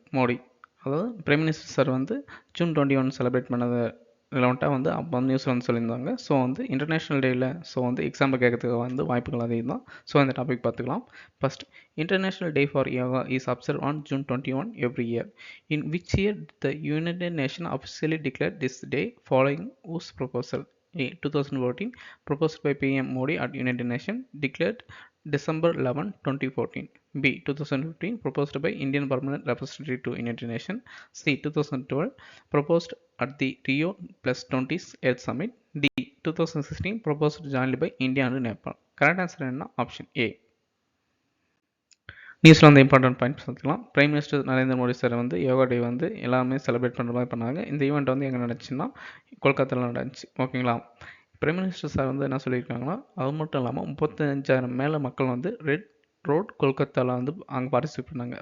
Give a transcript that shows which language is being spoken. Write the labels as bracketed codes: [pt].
[ta] மோடி அதாவது prime minister sir வந்து June 21 celebrate பண்ணது ரிலவெண்ட்டாக வந்து அப்போ வந்து நியூஸில் வந்து சொல்லியிருந்தாங்க. ஸோ வந்து இன்டர்நேஷ்னல் டேயில் ஸோ வந்து எக்ஸாம்பிள் கேட்கறதுக்கு வந்து வாய்ப்புகள் அதிகம் தான். ஸோ இந்த டாபிக் பார்த்துக்கலாம். [en] First, international day for yoga is observe on June 21 every year. In which year the United Nation officially declare this day following whose proposal? A 2014 proposed by PM Modi at United Nations, declared December 11, 2014. B 2015 proposed by Indian Permanent Representative to United Nations. C 2012 proposed at the Rio +20 Earth Summit. D 2016 proposed jointly by India and Nepal. Correct answer [ta] என்ன? [en] Option A. [ta] நியூஸில் வந்து important points பார்த்துக்கலாம். Prime minister Narendra Modi sir வந்து யோகா டே வந்து எல்லாமே celebrate பண்ணுற மாதிரி பண்ணாங்க. இந்த ஈவெண்ட் வந்து எங்கே நடந்துச்சுன்னா கொல்கத்தாவில் நடந்துச்சு. ஓகேங்களா. பிரைம் மினிஸ்டர் சார் வந்து என்ன சொல்லியிருக்காங்கன்னா அது மட்டும் இல்லாமல் 35,000 மேலே மக்கள் வந்து ரெட் ரோட் கொல்கத்தாவில் வந்து அங்கே பார்ட்டிசிபேட் பண்ணாங்க.